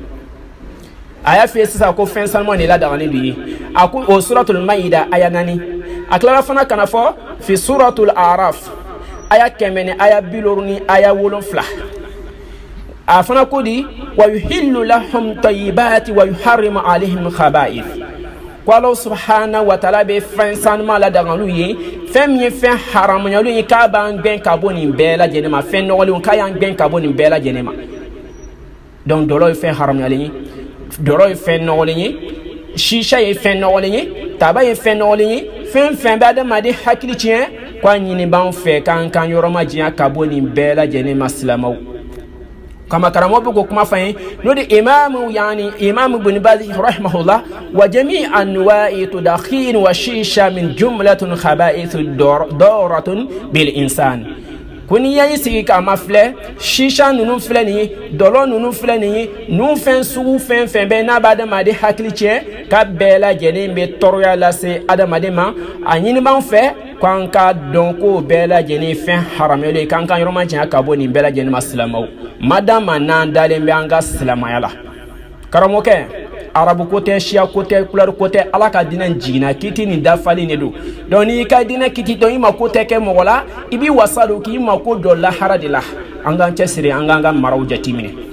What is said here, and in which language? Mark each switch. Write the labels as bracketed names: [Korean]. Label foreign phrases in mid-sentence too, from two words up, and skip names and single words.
[Bambara] a y'a f'i sisan ko fɛn sanumaw de la dangani de ye a ko o suratul maida aya 4 a tilara fana kana fɔ fi suratul araf aya 100 ni aya 70 ni aya 7 a fana ko di [Arabic] ويحل لهم الطيبات ويحرم عليهم الخبائث [Bambara] ko Alahu [Arabic] سبحانه وتعالى [Bambara] be fɛn sanuman la dangalu ye fɛn min ye fɛn haramuyalu ye k'a b'an gɛn ka bɔ nin bɛɛ lajɛlen ma fɛn nɔgɔlenw k'a y'an gɛn ka bɔ nin bɛɛ lajɛlen ma donc dɔlɔ ye fɛn haramuyalen ye dɔlɔ ye fɛn nɔgɔlen ye shisha ye fɛn nɔgɔlen ye taba ye fɛn nɔgɔlen ye fɛn fɛn bɛ adamaden hakili tiɲɛ ko a ɲini b'an fɛ k'an kan yɔrɔ ma janya ka bɔ nin bɛɛ lajɛlen ma silamɛw kama karamɔgɔ bɛ ko kuma fɔ an ye n'o de imam ibn Baz rahimahullah [Arabic] وجميع أنواع تدخين وشيشة من جملة خبائث ضارة بالإنسان [Bambara] ko ni y'a sigi k'a ma filɛ shisha ninnu filɛ nin ye dɔlɔ ninnu filɛ nin ye ninnu fɛn sugu fɛn fɛn bɛɛ n'a bɛ adamaden hakili tiɲɛ k'a bɛɛ lajɛlen bɛ tɔɔrɔya lase adamaden ma a ɲini b'an fɛ k'an k'a dɔn ko bɛɛ lajɛlen fɛn haramuyalen ye k'an ka yɔrɔ ma janya ka bɔ nin bɛɛ lajɛlen ma silamɛw madama n'an dalen bɛ an ka silamaya la karamɔgɔkɛ arabu ko tɛ siya ko tɛ couleur ko tɛ Ala ka diinɛ jiginna kiti nin dafalen de don donc n'i ka diinɛ kiti dɔn i mako tɛ kɛ mɔgɔ la i b'i wasa don k'i mako dɔ lahara de la an k'an cɛsiri an k'an ka maraw jateminɛ